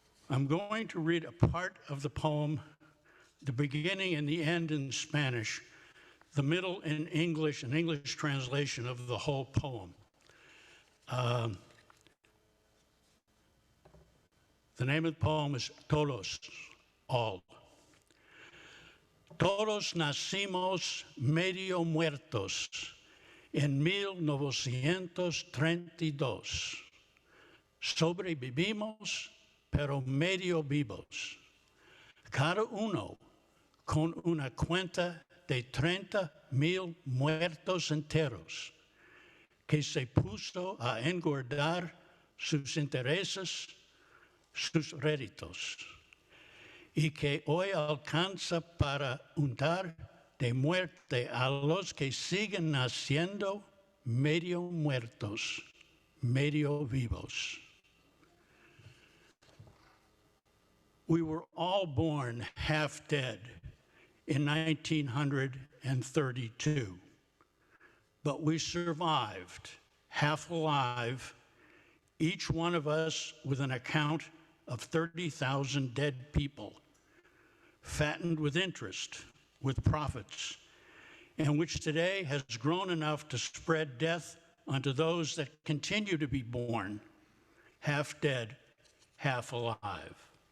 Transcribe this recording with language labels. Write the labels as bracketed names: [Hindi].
[English] I'm going to read a part of the poem, the beginning and the end in Spanish, the middle in English, an English translation of the whole poem. The name of the poem is Todos, all. [Spanish] Todos nacimos medio muertos en 1932. Sobrevivimos pero medio vivos. Cada uno con una cuenta de 30,000 muertos enteros, que se puso a engordar sus intereses, sus réditos, y que hoy alcanza para untar de muerte a los que siguen naciendo medio muertos, medio vivos. [English] We were all born half dead in 1932, but we survived half alive, each one of us with an account of 30,000 dead people, fattened with interest, with profits, and which today has grown enough to spread death unto those that continue to be born, half dead, half alive.